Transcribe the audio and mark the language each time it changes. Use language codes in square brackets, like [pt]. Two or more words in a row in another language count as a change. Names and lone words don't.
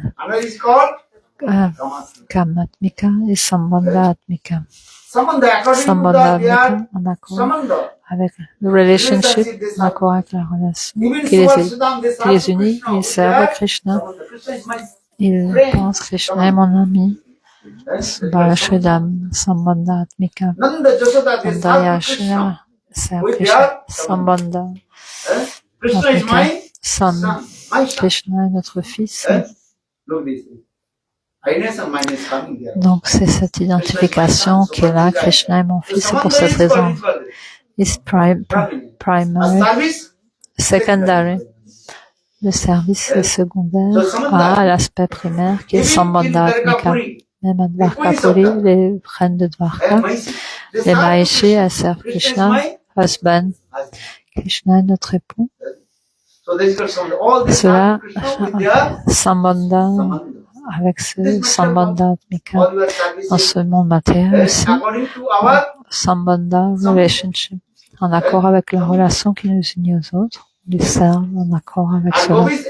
[fr] Kamatmika et Sambandha Atmika. Sambandha Atmika en accord avec le relationship, en accord avec la relation qui les unit. Ils servent Krishna. Ils pensent Krishna est mon ami. Balashridam Sambandha Atmika. Nanda Yashoda serve Krishna. Sambandha Atmika. Son. Krishna est notre fils. Donc c'est cette identification qui est là. Krishna est mon fils, c'est pour cette raison. [en] Is primary, secondary. [fr] Le service est secondaire à l'aspect primaire qui est Sambandha Atmika. Même à Dvarkapuri, les reines de Dvarka, les Mahishi, elles servent Krishna, husband. Krishna est notre époux. Cela, Sambandha, avec ce Sambandha Atmika, dans ce monde matériel aussi, Sambandha relationship, en accord avec la relation qui nous unit aux autres, les servent en accord avec cela.